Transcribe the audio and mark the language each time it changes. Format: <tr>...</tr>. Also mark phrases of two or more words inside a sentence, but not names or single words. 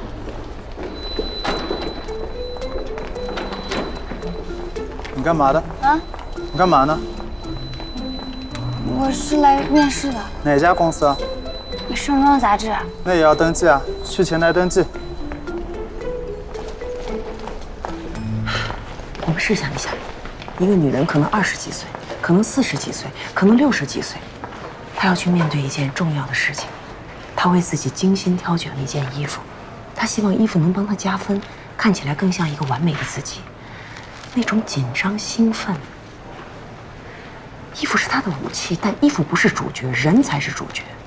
<zh>你干嘛的？啊？你干嘛呢？我是來面試的。哪家公司啊？盛裝雜誌。那也要登記啊，去前台登記。我们試想一下，一個女人可能20幾歲，可能40幾歲，可能60幾歲，她要去面對一件重要的事情。她为自己精心挑选了一件衣服，她希望衣服能帮她加分，看起来更像一个完美的自己。那种紧张兴奋，衣服是她的武器，但衣服不是主角，人才是主角。</zh>